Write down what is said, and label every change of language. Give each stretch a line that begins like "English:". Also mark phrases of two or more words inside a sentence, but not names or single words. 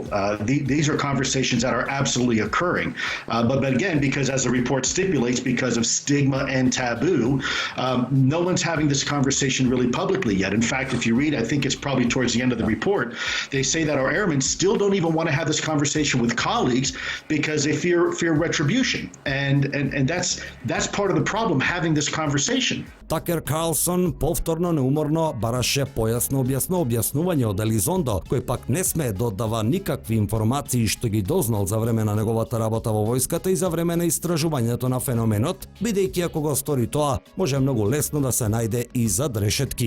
English: These are conversations that are absolutely occurring. But again, because as the report stipulates, because of stigma and taboo, no one's having this conversation really publicly yet. In fact, if you read, I think it's probably towards the end of the report, they say that our airmen still don't even want to have this conversation with colleagues because they fear retribution. And that's part of the problem, having this conversation.
Macedonian: Такер Карлсон повторно неуморно бараше појасно објаснување од Елизондо, кој пак не смее да оддава никакви информации што ги дознал за време на неговата работа во војската и за време на истражувањето на феноменот, бидејќи ако го стори тоа, може многу лесно да се најде и зад решетки.